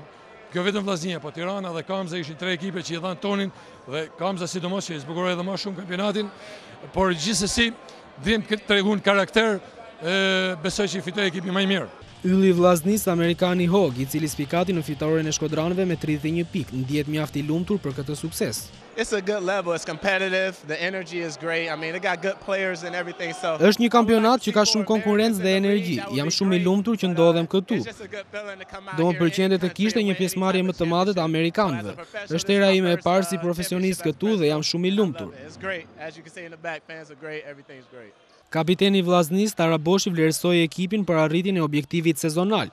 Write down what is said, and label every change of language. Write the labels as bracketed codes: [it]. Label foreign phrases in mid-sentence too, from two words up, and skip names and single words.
[sq] Kjo vetëm Vllaznia, po Tirana dhe Kamza ishin 3 ekipe që i dhanë tonin dhe Kamza sidomos që i zbukuroi edhe më shumë kampionatin, por gjithsesi dhimbje tregun karakter, besoj që i fitoi ekipi më i mirë. Ylli i Vllaznisë Amerikani Hog, i cili spikati në fitoren e shkodranëve me 31 pikë, ndihet mjaft i lumtur për këtë sukses. [en] It's a good level, it's competitive, the energy is great. I mean, they got good players and everything, so. [sq] Është një kampionat që ka shumë konkurrencë dhe energji. Jam shumë i lumtur që ndodhem këtu. Do më pëlqente të kishte një pjesëmarrje më të madhe të amerikanëve. Është era ime e parë si profesionist këtu dhe jam shumë i lumtur. Kapiteni i Vllaznisë, Tara Boshi, vlerësoi ekipin për arritjen e objektivit sezonal.